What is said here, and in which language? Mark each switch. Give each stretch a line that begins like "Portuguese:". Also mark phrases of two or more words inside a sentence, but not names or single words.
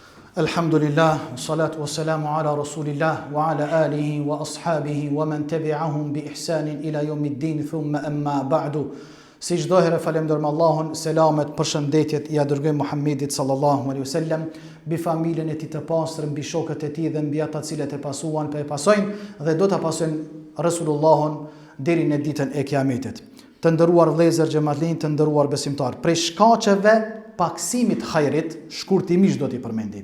Arabic: الحمد لله والصلاة والسلام على رسول الله وعلى آله وأصحابه ومن تبعهم بإحسان إلى يوم الدين ثم أما بعد.
Albanian: Si çdo herë falenderojmë Allahun, selamet, përshëndetjet ja dërgojmë Muhammedit
Arabic: صلى الله عليه وسلم,
Albanian: mbi familjen e tij të pastër, mbi shokët e tij dhe mbi ata të cilët e pasuan, e pasojnë dhe do ta pasojnë Resulullahun deri në ditën e Kiametit. Të nderuar vëllezër xhamatllin, të nderuar besimtar, prej shkaqeve paksimit hajrit, shkurtimisht do t'i përmendim.